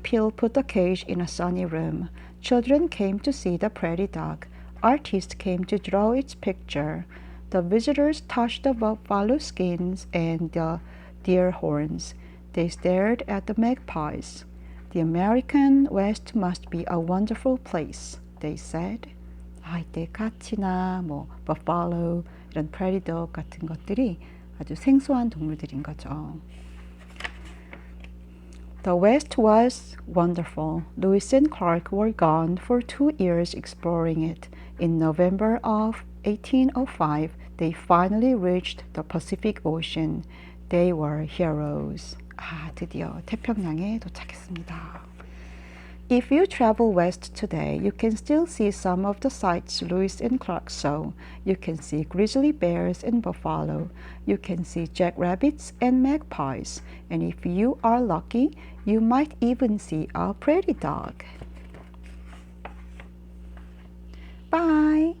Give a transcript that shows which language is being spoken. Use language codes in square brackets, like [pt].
[en] Peel put the cage in a sunny room. Children came to see the prairie dog. Artists came to draw its picture. The visitors touched the buffalo skins and the deer horns. They stared at the magpies. The American West must be a wonderful place, they said. [ko] 이때 까치나 buffalo 이런 prairie dog 같은 것들이 아주 생소한 동물들인 거죠. [en] The West was wonderful. Lewis and Clark were gone for 2 years exploring it. In November of 1805, they finally reached the Pacific Ocean. They were heroes. [ko] 드디어 태평양에 도착했습니다. [en] If you travel west today, you can still see some of the sights Lewis and Clark saw. You can see grizzly bears and buffalo. You can see jackrabbits and magpies. And if you are lucky, you might even see a prairie dog. Bye!